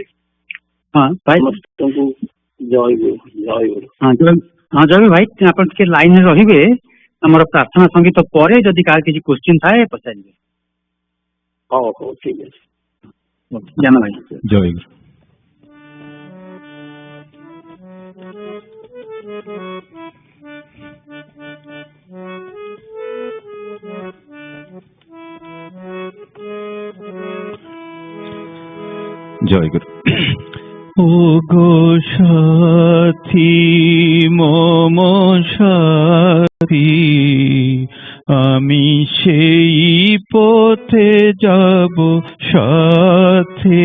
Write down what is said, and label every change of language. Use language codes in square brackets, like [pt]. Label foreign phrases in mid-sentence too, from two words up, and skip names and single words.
[or] ସମସ୍ତଙ୍କୁ ଜୟ ଗୁରୁ ଜୟ ଗୁରୁ। ହଁ ଜୟ ଭାଇ, ଆପଣ ଟିକେ ଲାଇନରେ ରହିବେ। ଆମର ପ୍ରାର୍ଥନା ସଙ୍ଗୀତ ପରେ ଯଦି କାହାର କିଛି କ୍ୱେଶ୍ଚିନ୍ ଥାଏ ପଚାରିବେ। ହଉ ହଉ ଠିକ ଅଛି। ଜ୍ଞାନ ଭାଇ ଜୟ ଗୁରୁ। [bn] জয় গুরু। ও গো সাথী মম সাথী, আমি সেই পথে যাব সাথে।